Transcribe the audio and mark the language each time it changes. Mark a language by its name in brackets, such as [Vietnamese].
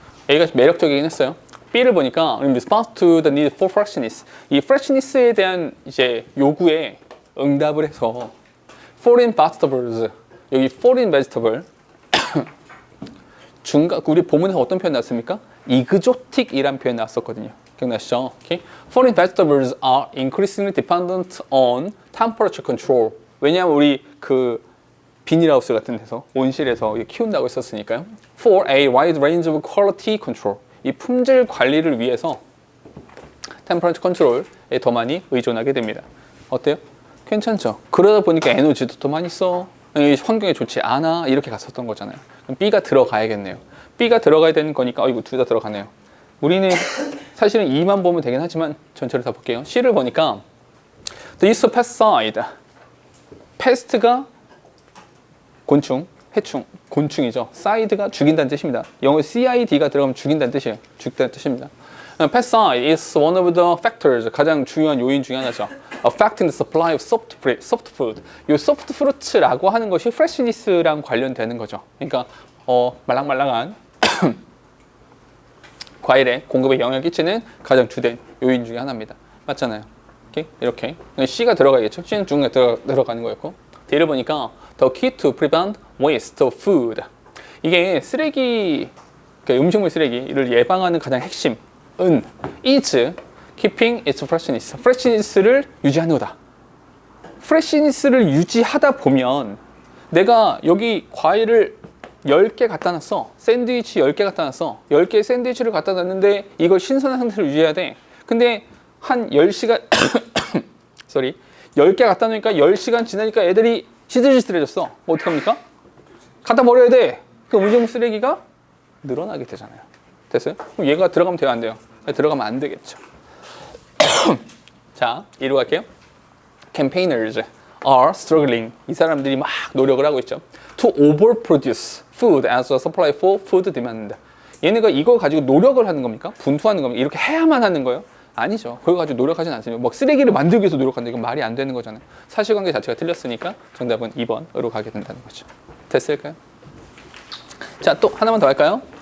[Korean] A가 매력적이긴 했어요. B를 보니까 [English] in response to the need for freshness, [Korean] 이 freshness에 대한 이제 요구에 응답을 해서 [English] foreign vegetables, [Korean] 여기 foreign vegetable 우리 본문에서 어떤 표현 나왔습니까? exotic이란 표현 나왔었거든요. 기억나시죠? Okay? [English] Foreign vegetables are increasingly dependent on temperature control. [Korean] 왜냐하면 우리 그 비닐하우스 같은 데서 온실에서 키운다고 했었으니까요. [English] For a wide range of quality control. [Korean] 이 품질 관리를 위해서 템퍼러처 컨트롤에 더 많이 의존하게 됩니다. 어때요? 괜찮죠? 그러다 보니까 에너지도 더 많이 써. 환경에 좋지 않아. 이렇게 갔었던 거잖아요. 그럼 B가 들어가야겠네요. B가 들어가야 되는 거니까 이거 둘 다 들어가네요. 우리는 사실은 2만 보면 되긴 하지만 전체를 다 볼게요. C를 보니까 [English] The use of pesticide. [Korean] pest가 곤충, 해충, 곤충이죠. side가 죽인다는 뜻입니다. 영어 CID가 들어가면 죽인다는 뜻이에요. 죽다는 뜻입니다. [English] Pesticide is one of the factors, [Korean] 가장 중요한 요인 중에 하나죠. [English] Affecting the supply of soft food. [Korean] 이 soft fruits라고 하는 것이 freshness랑 관련되는 거죠. 그러니까 말랑말랑한 과일의 공급에 영향을 끼치는 가장 주된 요인 중에 하나입니다. 맞잖아요. 이렇게 C가 들어가야겠죠. C는 중간에 들어가는 거였고, D를 보니까 [English] The key to prevent waste of food. [Korean] 이게 쓰레기, 음식물 쓰레기를 예방하는 가장 핵심은 [English] is keeping its freshness. [Korean] freshness를 유지하는 거다. freshness를 유지하다 보면 내가 여기 과일을 10개 갖다 놨어. 샌드위치 10개 갖다 놨어. 10개의 샌드위치를 갖다 놨는데 이걸 신선한 상태로 유지해야 돼. 근데 한 10시간 [English] sorry. [Korean] 10개 갖다 놓으니까 10시간 지나니까 애들이 시들시들해졌어. 어떡합니까? 갖다 버려야 돼. 그 음식물 쓰레기가 늘어나게 되잖아요. 됐어요? 그럼 얘가 들어가면 돼요, 안 돼요? 들어가면 안 되겠죠. 자, 이로 갈게요. [English] Campaigners are struggling. [Korean] 이 사람들이 막 노력을 하고 있죠. [English] To overproduce food as a supply for food demand. [Korean] 얘네가 이걸 가지고 노력을 하는 겁니까? 분투하는 겁니까? 이렇게 해야만 하는 거예요? 아니죠. 그걸 가지고 노력하진 않습니다. 막 쓰레기를 만들기 위해서 노력한다. 이건 말이 안 되는 거잖아요. 사실관계 자체가 틀렸으니까 정답은 2번으로 가게 된다는 거죠. 됐을까요? 자, 또 하나만 더 할까요?